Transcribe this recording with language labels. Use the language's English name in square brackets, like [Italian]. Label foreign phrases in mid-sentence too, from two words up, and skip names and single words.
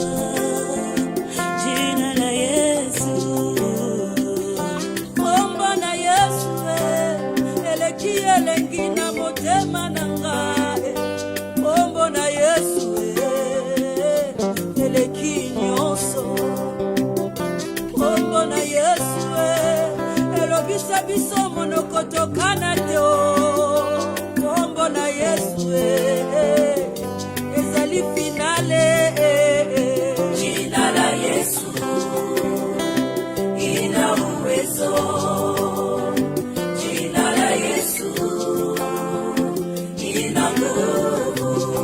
[Swahili] Jina la Yesu, [Lingala] omba na Yesu eleki elengi na motema nanga. Omba na Yesu eleki nyonso. Omba na Yesu elobisa biso monoko tokana te o. Kombo na Yesu ezali finale. [Swahili] Jina la Yesu ina uwezo. Jina la Yesu ina nguvu.